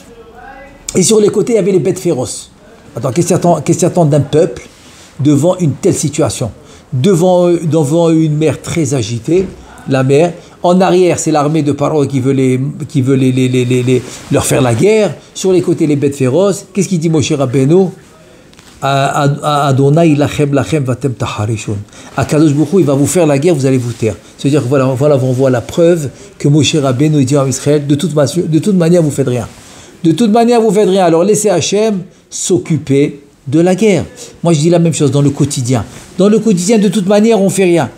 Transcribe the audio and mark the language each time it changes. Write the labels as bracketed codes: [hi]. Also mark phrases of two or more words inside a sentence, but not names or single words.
[fr] Et sur les côtés, il y avait les bêtes féroces. Attends, qu'est-ce que tu attends d'un peuple devant une telle situation? Devant une mer très agitée, la mer. En arrière, c'est l'armée de Paro qui veut leur faire la guerre. Sur les côtés, les bêtes féroces. Qu'est-ce qu'il dit Moshe Rabbeinu? [he] Adonai lachem vatem taharishon. [fr] Akadosh Baruch Hu, il va vous faire la guerre, vous allez vous taire. C'est-à-dire que voilà, on voit la preuve que Moshe Rabbeinu dit à Israël, de toute manière, vous faites rien. Alors laissez Hachem s'occuper de la guerre. Moi, je dis la même chose dans le quotidien. De toute manière, on fait rien.